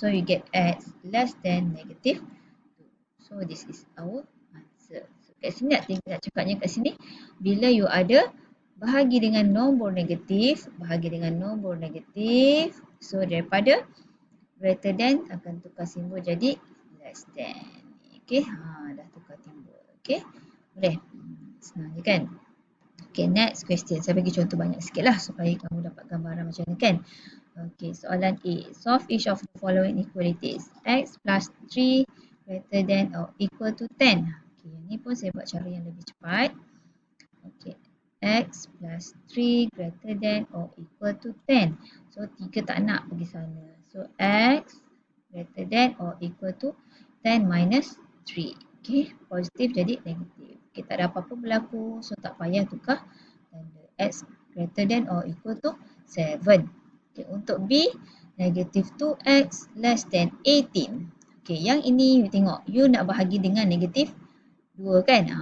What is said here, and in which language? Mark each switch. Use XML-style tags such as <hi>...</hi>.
<en>So you get x less than negative 2. So this is our answer.</en> <ms>So kat sini nak cakapnya kat sini, bila you ada bahagi dengan nombor negatif, bahagi dengan nombor negatif, so daripada greater than akan tukar simbol jadi less than. Okay, dah tukar simbol. Okay, boleh? Senang je kan? Okay, next question. Saya bagi contoh banyak sikit lah supaya kamu dapat gambaran macam ni kan. Okay, soalan A.</ms> <en>Solve each of the following inequalities. X plus 3 greater than or equal to 10.</en> <ms>Okay, yang ni pun saya buat cara yang lebih cepat.</ms> <en>Okay, X plus 3 greater than or equal to 10. So, 3</en> <ms>tak nak pergi sana.</ms> <en>So, X greater than or equal to 10 minus 3.</en> <ms>Okay, positif jadi negatif. Okay, tak ada apa-apa berlaku.</ms> <en>So,</en> <ms>tak payah tukar tanda.</ms> <en>X greater than or equal to 7. Okay, untuk B, negative 2X less than 18.</en> <ms>Okay, yang ini you tengok. You nak bahagi dengan negatif 2 kan.</ms>